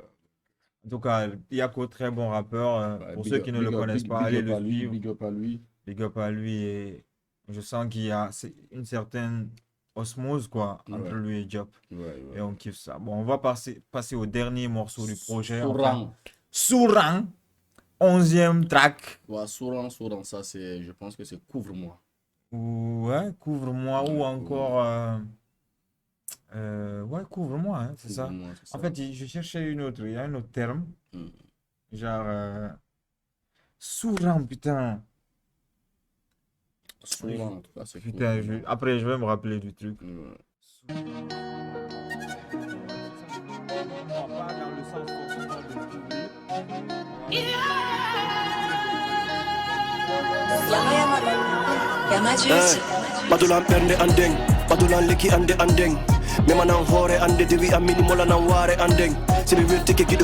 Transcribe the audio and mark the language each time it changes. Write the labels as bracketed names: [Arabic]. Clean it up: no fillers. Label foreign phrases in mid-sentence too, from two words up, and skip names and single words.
[French] En tout cas, Yako, très bon rappeur. Ouais, Pour [English] big [French] ceux [English] up- [French] qui ne [English] big [French] le [English] up- [French] connaissent [English] big- [French] pas, [English] big [French] allez [English] up [French] le à lui, suivre. [English] Big up [French] à lui. [English] Big up [French] à lui. Et je sens qu'il y a une certaine osmose, quoi, entre Ouais. lui et Job. Ouais. Et on kiffe ça. Bon, on va passer au dernier morceau du projet. Sourang. Sourang, 11e track. Ouais, Sourang, ça, je pense que c'est Couvre-moi. Ouais, couvre-moi ou encore. Ouais, couvre-moi, hein, c'est ça. Couvre-moi, c'est En ça. fait, je cherchais il y a un autre terme. Mm. Genre. Sourang, putain. Sourang, en tout cas, c'est Putain, Couvre-moi. après, je vais me rappeler du truc. Ouais. [Fula] Badulan ɓernde andeng badulan lekki ande andeng memanan hoore ande dewi ammini molanan waare andeng simi weltike giɗo